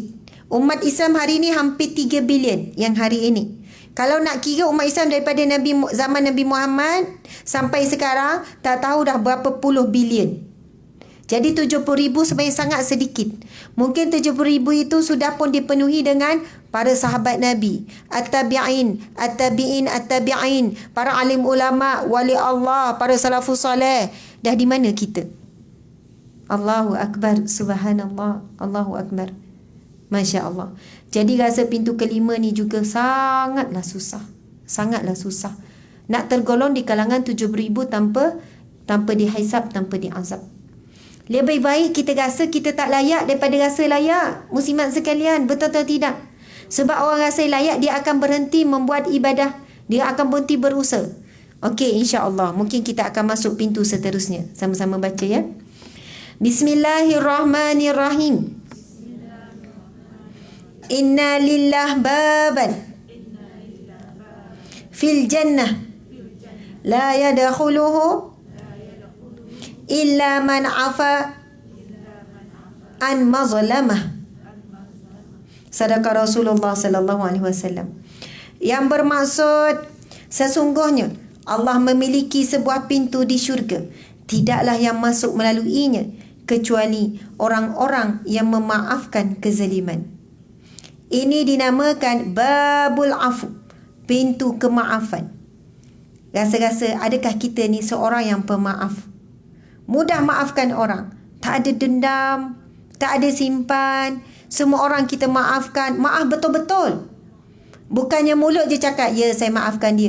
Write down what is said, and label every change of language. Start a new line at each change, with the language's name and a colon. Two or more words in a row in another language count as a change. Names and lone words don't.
Malay: Umat Islam hari ini hampir 3 bilion yang hari ini. Kalau nak kira umat Islam daripada zaman Nabi Muhammad sampai sekarang, tak tahu dah berapa puluh bilion. Jadi 70,000 sebenarnya sangat sedikit. Mungkin 70,000 itu sudah pun dipenuhi dengan para sahabat Nabi, at-tabi'in, para alim ulama, wali Allah, para salafus salih. Dah di mana kita?
Arabic: الله أكبر سبحان الله الله أكبر. ما شاء الله.
Malay: Jadi rasa pintu kelima ni juga sangatlah susah. Sangatlah susah. Nak tergolong di kalangan 70,000 tanpa dihisap, tanpa diazab. Lebih baik kita rasa kita tak layak daripada rasa layak. Muslimat sekalian, betul atau tidak? Sebab orang rasa layak, dia akan berhenti membuat ibadah. Dia akan berhenti berusaha. Okey, insya-Allah. Mungkin kita akan masuk pintu seterusnya. Sama-sama baca ya. Bismillahirrahmanirrahim.
Arabic: إن لله بابا في الجنة لا يدخله إلا من عفا عن مظلمة. صدق رسول الله صلى الله عليه وسلم.
Malay: Yang bermaksud, sesungguhnya Allah memiliki sebuah pintu di syurga, tidaklah yang masuk melaluinya kecuali orang-orang yang memaafkan kezaliman. Ini dinamakan Babul Afu, pintu kemaafan. Rasa-rasa adakah kita ni seorang yang pemaaf? Mudah maafkan orang. Tak ada dendam, tak ada simpan. Semua orang kita maafkan. Maaf betul-betul. Bukannya mulut je cakap, ya saya maafkan dia.